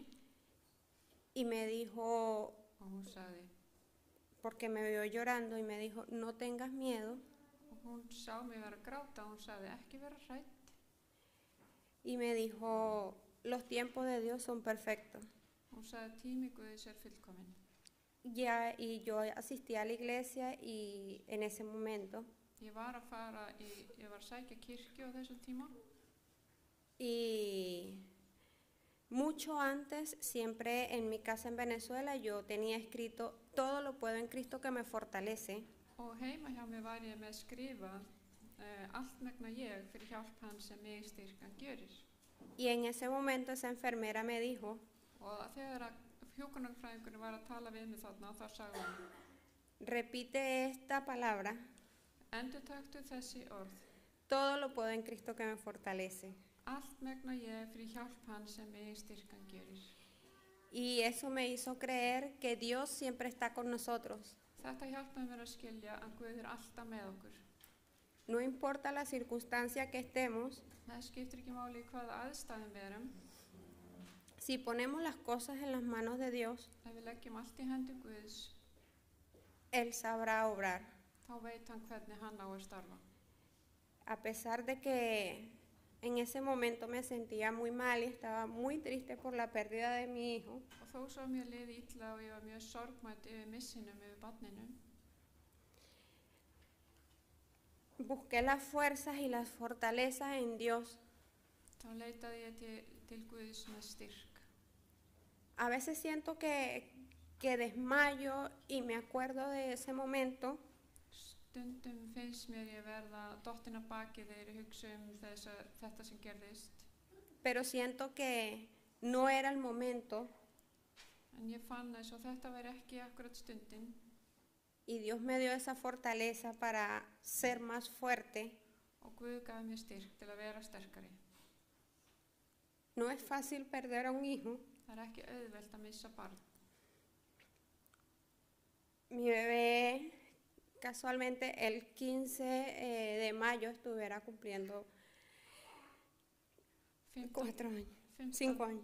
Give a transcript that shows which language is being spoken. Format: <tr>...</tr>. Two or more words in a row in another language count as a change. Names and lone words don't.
<es>y me dijo,</es> <is>og hún sagði,</is> <es>porque me vio llorando y me dijo, no tengas miedo.</es> <is>og hún sá mig vera að gráta og hún sagði, ekki vera hrædd.</is> <es>Y me dijo, los tiempos de Dios son perfectos.</es> <is>Hún sagði, tími Guðs fullkominn.</is> <es>Y yo asistí a la iglesia y en ese momento,</es> <is>Ég var að sækja kirkju á þessum tíma</is> <es>y mucho antes, siempre en mi casa en Venezuela, yo tenía escrito, todo lo puedo en Cristo que me fortalece.</es> <is>og heima hjá mér var ég með skrifað allt megna ég fyrir hjálp hans sem mig styrkan gjörir.</is> <es>Y en ese momento esa enfermera me dijo,</es> <is>Og þegar að hjúkrunarfræðingurinn var að tala við mig þarna, þá sagði hann,</is> <es>repite esta palabra,</es> <is>endurtaktu þessi orð,</is> <es>todo lo puedo en Cristo que me fortalece.</es> <is>allt megna ég fyrir hjálp hans sem mig styrkan gjörir.</is> <es>Y eso me hizo creer que Dios siempre está con nosotros.</es> <is>Þetta hjálpaði mér að skilja að Guð alltaf með okkur.</is> <es>No importa la circunstancia que estemos,</es> <is>Það skiptir ekki máli í hvaða aðstæðum við erum.</is> <es>si ponemos las cosas en las manos de Dios,</es> <is>Ef við leggjum allt í hendi Guðs,</is> <es>Él sabrá obrar.</es> <is>þá veit hann hvernig hann á að starfa.</is> <es>A pesar de que en ese momento me sentía muy mal y estaba muy triste por la pérdida de mi hijo,</es> <is>Og þó svo mér liði illa og ég var mjög sorgmætt yfir missinum yfir barninu,</is> <es>busqué las fuerzas y las fortalezas en Dios.</es> <is>þá leitaði ég til Guðs með styrk.</is> <es>A veces siento que desmayo y me acuerdo de ese momento,</es> <is>Stundum finnst mér ég verða dottin að baki þegar ég hugsa þetta sem gerðist.</is> <es>pero siento que no era el momento</es> <is>En ég fann eins og þetta væri ekki akkurat stundin</is> <es>y Dios me dio esa fortaleza para ser más fuerte.</es> <is>og Guð gaf mér styrk til að vera sterkari.</is> <es>No es fácil perder a un hijo.</es> <is>Það ekki auðvelt að missa barn.</is> <es>Mi bebé, casualmente, el 15 de mayo estuviera cumpliendo 4 años, 5 años.</es>